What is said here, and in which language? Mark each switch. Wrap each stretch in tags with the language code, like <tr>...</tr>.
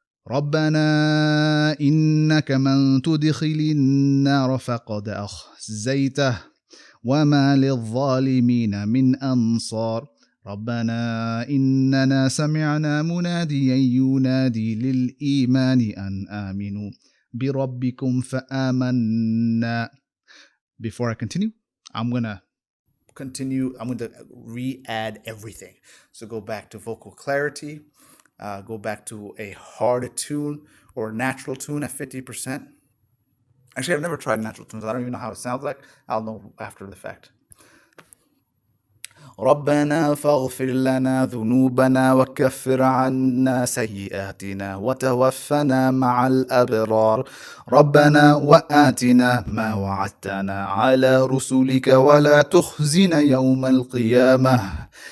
<ar>ربنا إنك من تدخل النار فقد أخزيته وما للظالمين من أنصار ربنا إننا سمعنا مناديا ينادي للإيمان أن آمنوا بربكم فآمنا.</ar> <en>Before I continue, I'm going to re-add everything. So go back to vocal clarity, go back to a hard tune or natural tune at 50%. Actually, I've never tried natural tunes. I don't even know how it sounds like. I'll know after the fact.</en> <ar>ربنا فاغفر لنا ذنوبنا وكفر عنا سيئاتنا وتوفنا مع الأبرار ربنا وآتنا ما وعدتنا على رسلك ولا تخزنا يوم القيامة</ar>